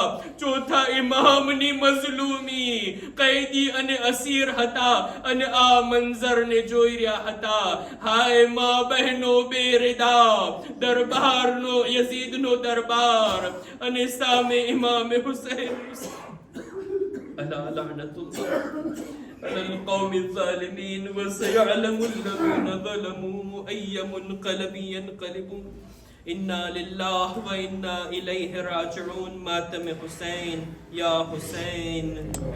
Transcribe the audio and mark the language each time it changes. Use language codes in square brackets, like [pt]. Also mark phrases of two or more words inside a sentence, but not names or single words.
[gu] ચોથા ઇમામની મઝલૂમી, કૈદી અને અસીર હતા અને આ મંઝરને જોઈ રહ્યા હતા. હાય માં બહેનો બેરદા, દરબારનો, યઝીદનો દરબાર અને સામે ઇમામ હુસૈન. [ar] ألا لعنة الله على القوم الظالمين وسيعلم الذين ظلموا أي منقلب ينقلبون. إنا لله وإنا إليه راجعون. ماتم حسين يا حسين.